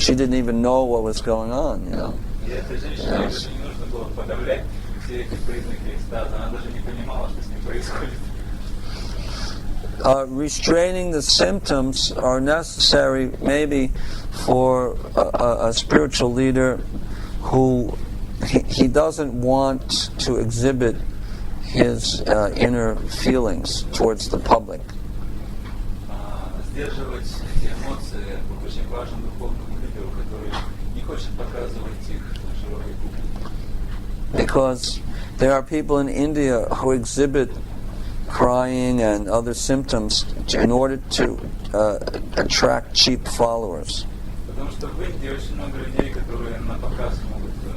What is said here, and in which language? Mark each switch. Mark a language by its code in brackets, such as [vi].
[en] She didn't even know what was going on, [ru] И этой женщине даже не нужно было подавлять все эти признаки экстаза. Она даже не понимала, что с ним происходит. [en] Restraining the symptoms are necessary maybe for a spiritual leader who he doesn't want to exhibit his inner feelings towards the public. [ru] Сдерживать эти эмоции очень важно духовному лидеру, который не хочет показывать их широкой публике. [en] Because there are people in India who exhibit crying and other symptoms in order to attract cheap followers. [ru] Потому что в Индии очень много людей, которые на показ могут